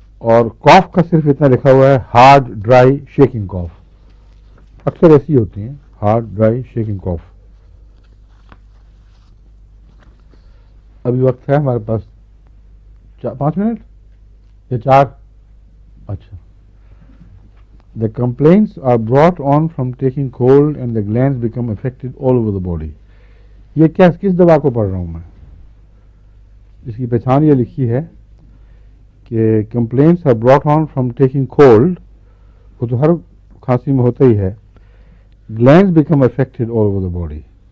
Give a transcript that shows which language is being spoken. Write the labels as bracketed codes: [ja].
[ur] اور کاف کا صرف اتنا لکھا ہوا ہے ہارڈ ڈرائی شیکنگ کاف، اکثر ایسی ہوتی ہیں ہارڈ ڈرائی شیکنگ کاف. ابھی وقت ہے ہمارے پاس 5 منٹ یا 4؟ اچھا. [en] The complaints are brought on from taking cold and the glands become affected all over the body. [ur] یہ کس دوا کو پڑھ رہا ہوں میں؟ اس کی پہچان یہ لکھی ہے کہ [en] complaints are brought on from taking cold، [ur] وہ تو ہر کھانسی میں ہوتا ہی ہے. [en] glands become affected all over the body.